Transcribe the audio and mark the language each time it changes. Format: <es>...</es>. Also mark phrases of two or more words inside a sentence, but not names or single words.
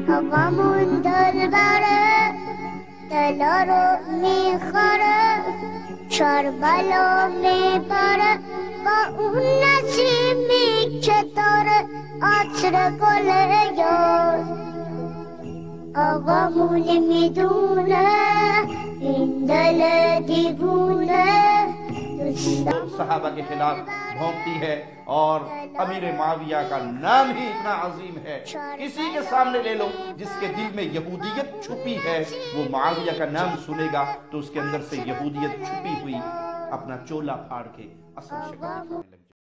<fa>غم دلبر دلارو میخوره شربلا میبره با اون نسیمی که داره عطر گل یار آقامون میدونه این دل دیوونه</fa> <ur>صحابہ کے خلاف بھونکتی ہے اور امیر معاویہ کا نام ہی اتنا عظیم ہے، کسی کے سامنے لے لو جس کے دل میں یہودیت چھپی ہے وہ معاویہ کا نام سنے گا تو اس کے اندر سے یہودیت چھپی ہوئی اپنا چولا پھاڑ کے اصل شکل دکھانے لگ جائے۔</ur>